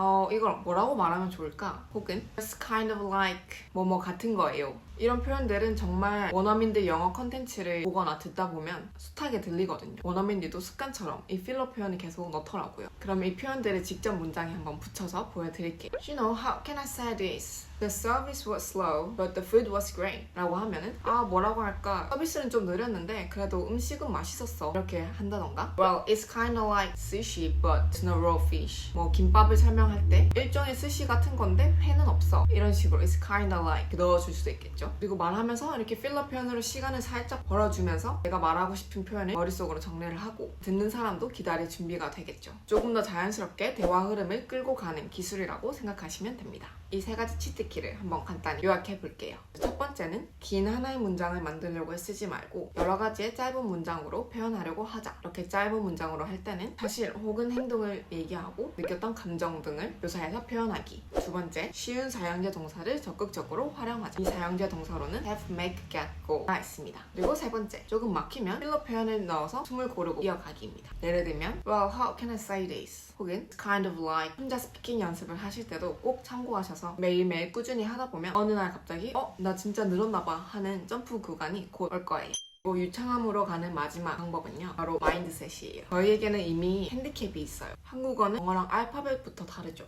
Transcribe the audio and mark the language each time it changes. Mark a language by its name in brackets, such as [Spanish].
[Korean] 이걸 뭐라고 말하면 좋을까? 혹은 [English] It's kind of like [Korean] 뭐뭐 같은 거예요. 이런 표현들은 정말 원어민들 영어 컨텐츠를 보거나 듣다 보면 숱하게 들리거든요. 원어민들도 습관처럼 이 필러 표현을 계속 넣더라고요. 그럼 이 표현들을 직접 문장에 한번 붙여서 보여드릴게요. [English] You know, how can I say this? The service was slow, but the food was great. [Korean] 라고 하면은 뭐라고 할까? 서비스는 좀 느렸는데 그래도 음식은 맛있었어. 이렇게 한다던가. [English] Well, it's kind of like sushi, but no raw fish. [Korean] 뭐 김밥을 설명할 때 일종의 스시 같은 건데 회는 없어. 이런 식으로 [English] it's kind of like [Korean] 넣어줄 수도 있겠죠. 그리고 말하면서 이렇게 필러 표현으로 시간을 살짝 벌어주면서 내가 말하고 싶은 표현을 머릿속으로 정리를 하고 듣는 사람도 기다릴 준비가 되겠죠. 조금 더 자연스럽게 대화 흐름을 끌고 가는 기술이라고 생각하시면 됩니다. 이 세 가지 치트키를 한번 간단히 요약해 볼게요. 첫 번째는 긴 하나의 문장을 만들려고 쓰지 말고 여러 가지의 짧은 문장으로 표현하려고 하자. 이렇게 짧은 문장으로 할 때는 사실 혹은 행동을 얘기하고 느꼈던 감정 등을 묘사해서 표현하기. 두 번째, 쉬운 사형제 동사를 적극적으로 활용하자. 이 사형제 동사로는 have, make, get, go가 있습니다. 그리고 세 번째, 조금 막히면 필러 표현을 넣어서 숨을 고르고 이어가기입니다. 예를 들면 [English] Well, how can I say this? [Korean] 혹은 [English] kind of like [Korean] 혼자 스피킹 연습을 하실 때도 꼭 참고하셔서 매일매일 꾸준히 하다 보면 어느 날 갑자기 나 진짜 늘었나 봐 하는 점프 구간이 곧 올 거예요. 유창함으로 가는 마지막 방법은요, 바로 마인드셋이에요. 저희에게는 이미 핸디캡이 있어요. 한국어는 영어랑 알파벳부터 다르죠.